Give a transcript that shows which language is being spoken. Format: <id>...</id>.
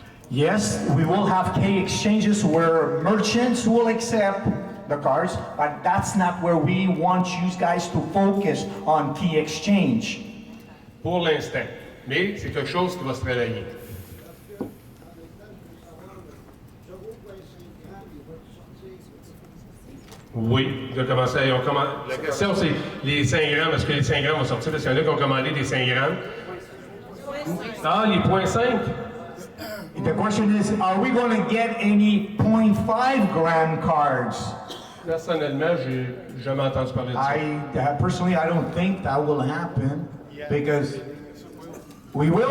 <en>Yes, we will have K exchanges where merchants will accept the cards, but that's not where we want you guys to focus on K exchange.</en> <fr>Pour l'instant. Mais c'est quelque chose qui va se travailler. Oui, ils ont commencé. La question, c'est les 5 grammes. Est-ce que les 5 grammes vont sortir? Parce qu'il y en a qui ont commandé des 5 grammes. Ah, les 0.5?</fr> <en>The question is, are we going to get any 0.5 gram cards?</en> <fr>Personnellement, j'ai jamais entendu parler de ça.</fr> <en>Personally, I don't think that will happen because we will.</en>